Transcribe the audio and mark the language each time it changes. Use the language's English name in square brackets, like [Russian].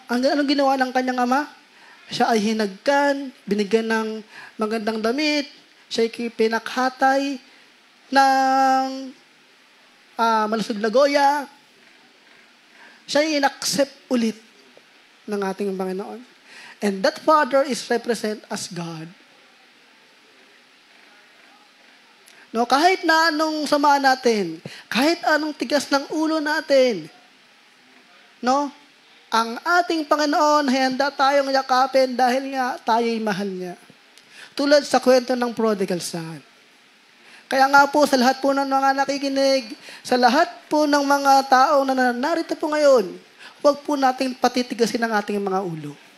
[Filipino] Anong ginawa ng kanyang ama? Siya ay hinagkan, binigyan ng magandang damit, siya ay pinakhatay ng malusog na goya. Siya ay inaccept ulit ng ating Panginoon. [English] And that Father is represent as God. [Filipino] No, kahit na anong sama natin, kahit anong tigas ng ulo natin, no, ang ating Panginoon, handa tayong yakapin dahil nga tayo'y mahal niya. Tulad sa kwento ng prodigal son. Kaya nga po, sa lahat po ng mga nakikinig, sa lahat po ng mga tao na narito po ngayon, huwag po natin patitigasin ang ating mga ulo.